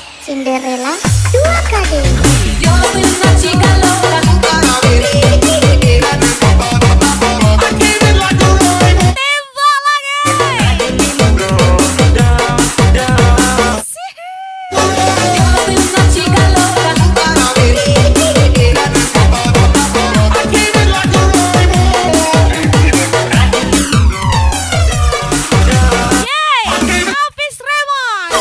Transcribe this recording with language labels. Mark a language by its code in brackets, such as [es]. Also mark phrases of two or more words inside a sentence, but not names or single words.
[id] Cinderella 2KD. [es] Yo soy una chica loca. [id] Tembak lagi. [es] Yo soy una chica loca. [id] Yeay, Hafiz Raymond.